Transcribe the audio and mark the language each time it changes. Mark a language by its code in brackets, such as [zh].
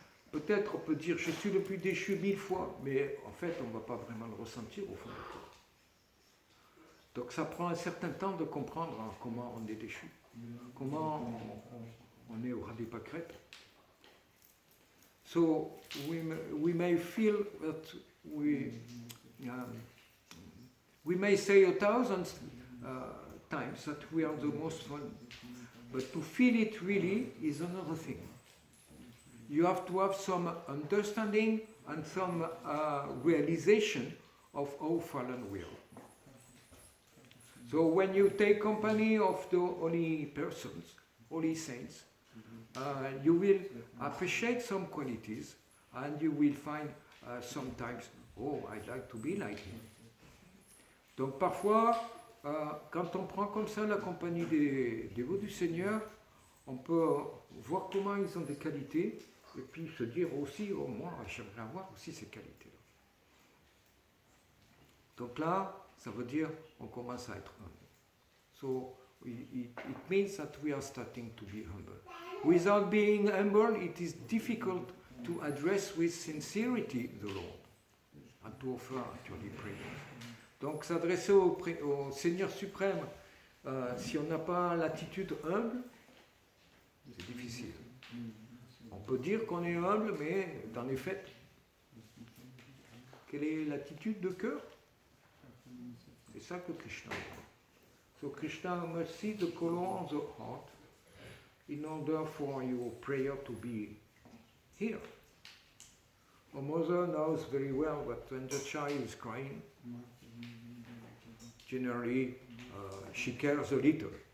[fr] peut-être on peut dire, je suis le plus déchu 1000 fois, mais en fait, on ne va pas vraiment le ressentir au fond de toi. Donc ça prend un certain temps de comprendre comment on est déchu, comment on est au Radipakret. [en] So we may feel that we may say 1,000 times that we are the most fun, but to feel it really is another thing. You have to have some understanding and some realization of how fallen we are. So when you take company of the holy persons, holy saints, you will appreciate some qualities, and you will find sometimes, oh, I'd like to be like him. [fr] Donc parfois, quand on prend comme ça la compagnie des dévots du Seigneur, on peut voir comment ils ont des qualités, et puis se dire aussi, oh, moi, j'aimerais avoir aussi ces qualités-là. Donc là, ça veut dire, on commence à être humble. [en] So, it means that we are starting to be humble. Without being humble, it is difficult to address with sincerity the Lord and to offer actually prayer. [fr] Donc s'adresser au Seigneur suprême, si on n'a pas l'attitude humble, c'est difficile. On peut dire qu'on est humble, mais dans les faits, quelle est l'attitude de cœur? C'est ça que Krishna veut. [en] So Krishna must see the color of the heart in order for your prayer to be here. A mother knows very well that when the child is crying, generally she cares a little.